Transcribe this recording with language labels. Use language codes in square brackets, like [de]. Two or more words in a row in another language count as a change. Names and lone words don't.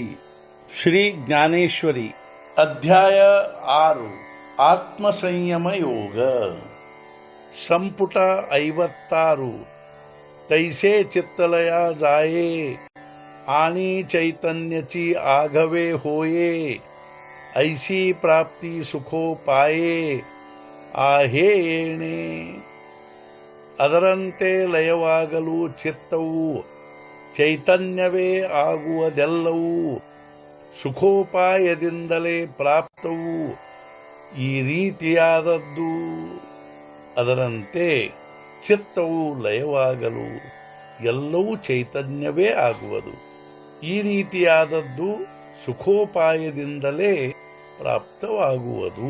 [mr] श्री ज्ञानेश्वरी अध्याय 6 आत्मसंयम योग संपुट 56 तैसे चित्तलया जाये आणि चैतन्याची आघवे होये ऐसी प्राप्ती सुखो पाये आहे येणे। [kn] ಅದರಂತೆ ಲಯವಾಗಲು ಚಿತ್ತವು ಚೈತನ್ಯವೇ ಆಗುವುದೆಲ್ಲವೂ ಸುಖೋಪಾಯದಿಂದಲೇ ಪ್ರಾಪ್ತವು ಈ ರೀತಿಯಾದದ್ದು। ಅದರಂತೆ ಚಿತ್ತವು ಲಯವಾಗಲು ಎಲ್ಲವೂ ಚೈತನ್ಯವೇ ಆಗುವುದು ಈ ರೀತಿಯಾದದ್ದು ಸುಖೋಪಾಯದಿಂದಲೇ ಪ್ರಾಪ್ತವಾಗುವುದು।